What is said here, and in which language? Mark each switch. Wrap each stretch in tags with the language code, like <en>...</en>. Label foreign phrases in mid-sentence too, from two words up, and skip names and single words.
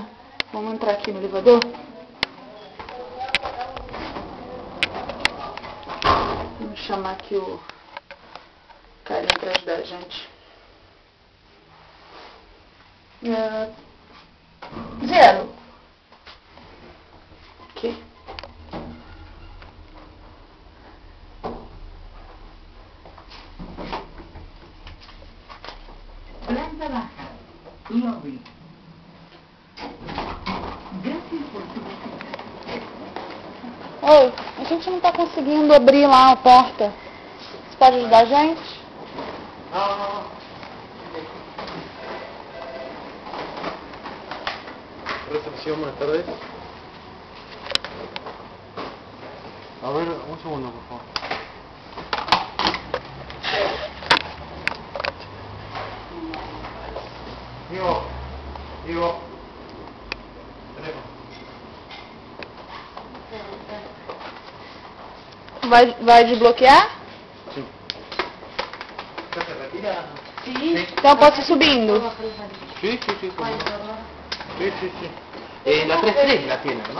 <pt>Vamos entrar aqui no elevador? Vamos chamar aqui o carinha pra ajudar a gente. 0. Aqui.</pt> <es>Planta baja, lobby. Gracias por tu visita.</es> <pt>Oi, a gente não tá conseguindo abrir lá a porta. Você pode ajudar a gente?</pt> <es>No. Recepción, buenas tardes. A ver, un segundo, por favor. Digo. Teléfono.</es> <pt>Vai desbloquear?</pt> <es>Sí. ¿Ya se retira?</es> <pt>Sim. Então eu posso ir subindo.</pt> <es>Sí. Sí. La 3-3 la tiene, ¿no?</es>